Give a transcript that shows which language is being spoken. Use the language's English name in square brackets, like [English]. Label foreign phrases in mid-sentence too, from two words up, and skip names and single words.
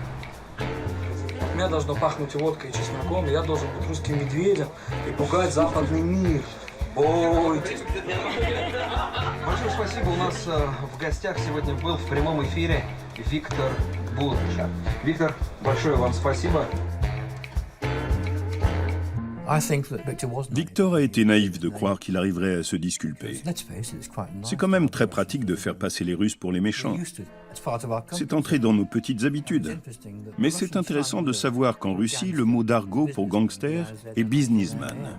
[Russian] У меня должно пахнуть водкой и чесноком, и я должен быть русским медведем и пугать западный мир. Бойтесь. Большое спасибо. У нас в гостях сегодня был в прямом эфире Виктор Бут. Виктор, большое вам спасибо. [French] Victor a été naïf de croire qu'il arriverait à se disculper. C'est quand même très pratique de faire passer les Russes pour les méchants. C'est entré dans nos petites habitudes. Mais c'est intéressant de savoir qu'en Russie, le mot d'argot pour gangster est businessman.